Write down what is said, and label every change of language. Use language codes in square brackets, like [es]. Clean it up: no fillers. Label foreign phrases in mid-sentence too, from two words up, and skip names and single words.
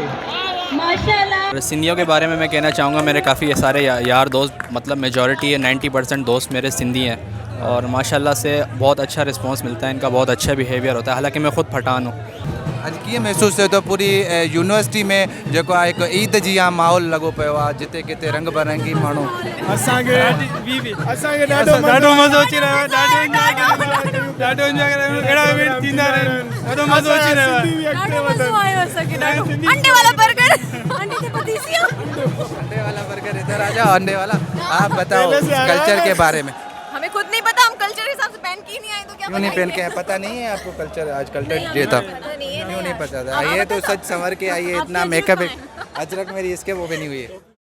[ur] माशाल्लाह। سندھیوں کے بارے میں میں کہنا چاہوں گا، میرے کافی سارے یار دوست، مطلب میجارٹی ہے 90% دوست میرے سندھی ہیں اور ماشاءاللہ سے بہت اچھا رسپانس ملتا ہے، ان کا بہت اچھا بیہیویئر ہوتا ہے. حالانکہ میں خود پٹھان ہوں. [sd] अॼु कीअं महसूसु थिए थो पूरी यूनिवर्सिटी में जेको आहे हिकु ईद जी आहे माहौल लॻो पियो आहे, जिते किथे रंग बिरंगी माण्हू। असांखे ॾाढो मज़ो अची रहियो आहे, ॾाढो इंजॉय करे अहिड़ा इवेंट थींदा रहनि, ॾाढो मज़ो अची रहियो आहे। [ur] انڈے والا برگر، انڈے سے پتیسیا, انڈے والا برگر ادھر آ جاؤ، انڈے والا۔ آپ بتاؤ کلچر کے بارے میں. ہمیں خود نہیں پتا، ہم کلچر کے حساب سے پہن کے نہیں آئے تو کیا کیوں نہیں پہن کے ہیں؟ پتا نہیں ہے آپ کو کلچر? آج [en] Culture Day [ur] تھا، کیوں نہیں پتا تھا؟ یہ تو سچ سنور کے آئیے، اتنا میک اپ ہے، اجرک میری اس کے وہ بھی نہیں ہوئی ہے.